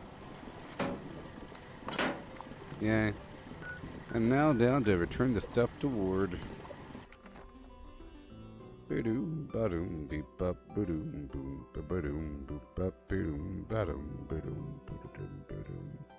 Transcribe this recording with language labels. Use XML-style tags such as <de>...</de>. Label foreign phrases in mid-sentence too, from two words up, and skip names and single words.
<en>Yeah. And now down to return the stuff to Ward. Ba-doom, ba-doom, beep, bop, ba-doom, boom, ba-ba-doom, boop, bop, ba-doom, ba-doom, ba-doom, ba-da-doom, ba-doom.</en>